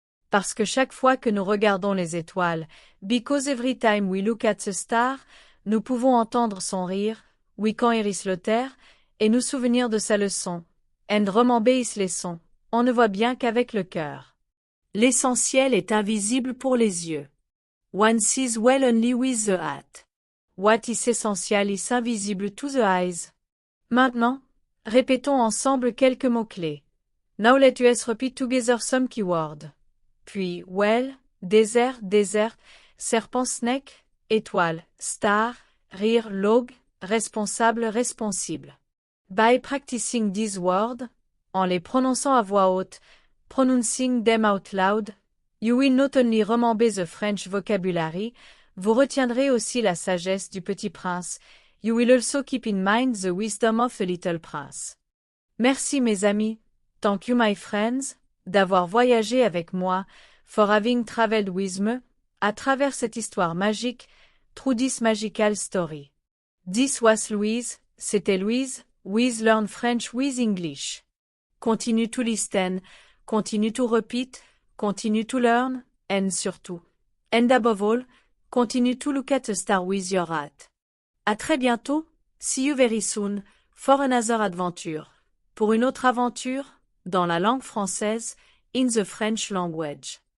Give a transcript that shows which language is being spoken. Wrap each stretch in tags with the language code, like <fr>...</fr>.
<fr>Parce que chaque fois que nous regardons les étoiles,</fr> <en>because every time we look at the star,</en> <fr>nous pouvons entendre son rire,</fr> <en>we can hear his laughter,</en> <fr>et nous souvenir de sa leçon,</fr> <en>and remember his lesson,</en> <fr>on ne voit bien qu'avec le cœur. L'essentiel est invisible pour les yeux.</fr> <en>One sees well only with the heart. What is essential is invisible to the eyes.</en> <fr>Maintenant, répétons ensemble quelques mots-clés.</fr> <en>Now let us repeat together some keywords.</en> <fr>Puis, well, désert, desert, serpent, snake, étoile, star, rire, log, responsable, responsible.</fr> <en>By practicing these words,</en> <fr>en les prononçant à voix haute,</fr> <en>pronouncing them out loud, you will not only remember the French vocabulary,</en> <fr>vous retiendrez aussi la sagesse du petit prince,</fr> <en>you will also keep in mind the wisdom of the little prince.</en> <fr>Merci mes amis,</fr> <en>thank you my friends,</en> <fr>d'avoir voyagé avec moi,</fr> <en>for having traveled with me,</en> <fr>à travers cette histoire magique,</fr> <en>through this magical story. This was Louise,</en> <fr>c'était Louise,</fr> <en>with Learn French with English. Continue to listen, continue to repeat, continue to learn, and surtout, and above all, continue to look at a star with your heart.</en> <fr>À très bientôt,</fr> <en>see you very soon, for another adventure.</en> <fr>Pour une autre aventure, dans la langue française,</fr> <en>in the French language.</en>